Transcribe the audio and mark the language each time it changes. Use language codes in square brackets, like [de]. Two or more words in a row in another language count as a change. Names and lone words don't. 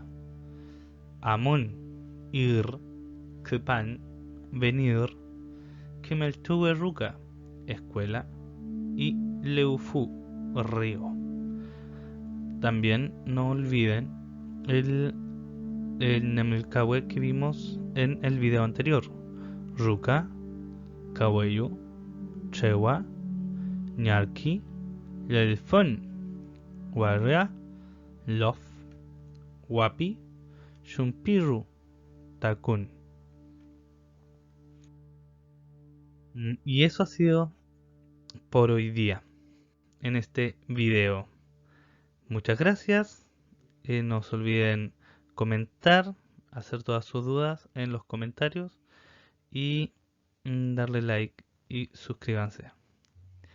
[es] Amon, ir, kepan, venir, [arn] kemeltuwe ruka, [es] escuela, y leufu, río. También no olviden el Nemelkawe que vimos en el video anterior. [arn] Ruka, kaweyu, chewa, ñarki, lelfon, warra, lof, wapi, shumpiru, takun. [es] Y eso ha sido por hoy día en este video. Muchas gracias. No se olviden comentar, hacer todas sus dudas en los comentarios y darle like y suscríbanse.